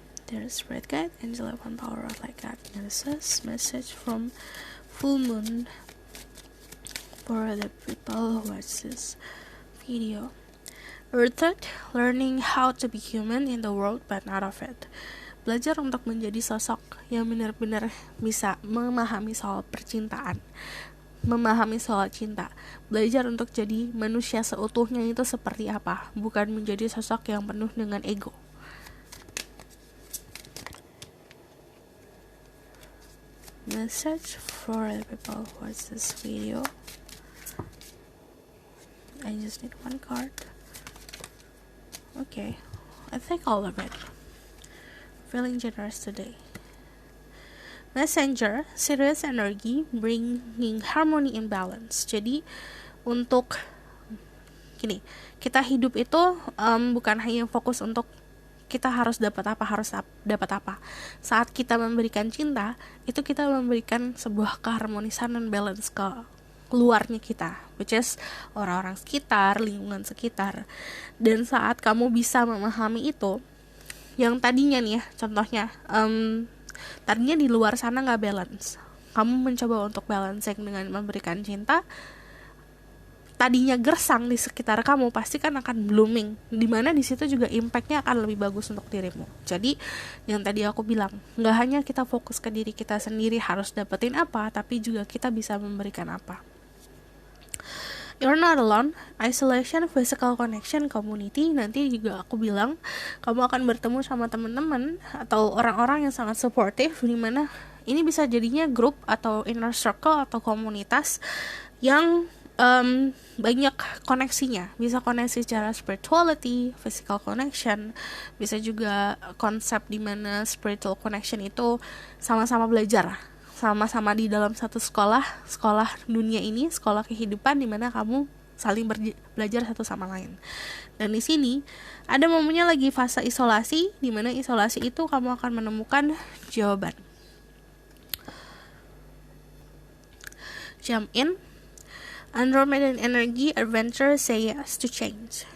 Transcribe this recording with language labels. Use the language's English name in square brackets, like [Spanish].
[English] There's spirit guide, angel and power of like God. There's a message from full moon for the people who watch this video. Rooted, learning how to be human in the world but not of it. [Indonesian] Belajar untuk menjadi sosok yang benar-benar bisa memahami soal percintaan, memahami soal cinta. Belajar untuk jadi manusia seutuhnya itu seperti apa, bukan menjadi sosok yang penuh dengan ego. [English] Message for the people who watch this video. I just need one card. Okay, I think all of it. Feeling generous today. Messenger, serious energy, bringing harmony and balance. [Indonesian] Jadi untuk gini, kita hidup itu bukan hanya fokus untuk kita harus dapat apa. Saat kita memberikan cinta, itu kita memberikan sebuah keharmonisan dan balance ke luarnya kita, which is orang-orang sekitar, lingkungan sekitar. Dan saat kamu bisa memahami itu, yang tadinya nih ya, contohnya, tadinya di luar sana nggak balance, kamu mencoba untuk balancing dengan memberikan cinta, tadinya gersang di sekitar kamu pasti kan akan blooming, dimana di situ juga impactnya akan lebih bagus untuk dirimu. Jadi yang tadi aku bilang, nggak hanya kita fokus ke diri kita sendiri harus dapetin apa, tapi juga kita bisa memberikan apa. [English] You're not alone. Isolation, physical connection, community. [Indonesian] Nanti juga aku bilang kamu akan bertemu sama teman-teman atau orang-orang yang sangat supportive, dimana ini bisa jadinya grup atau inner circle atau komunitas yang banyak koneksinya. Bisa koneksi secara spirituality, physical connection, bisa juga konsep dimana spiritual connection itu sama-sama belajar, sama-sama di dalam satu sekolah dunia ini, sekolah kehidupan dimana kamu saling belajar satu sama lain. Dan di sini ada momennya lagi fase isolasi, dimana isolasi itu kamu akan menemukan jawaban. [English] Jump in. Andromedan energy, adventure, say yes to change.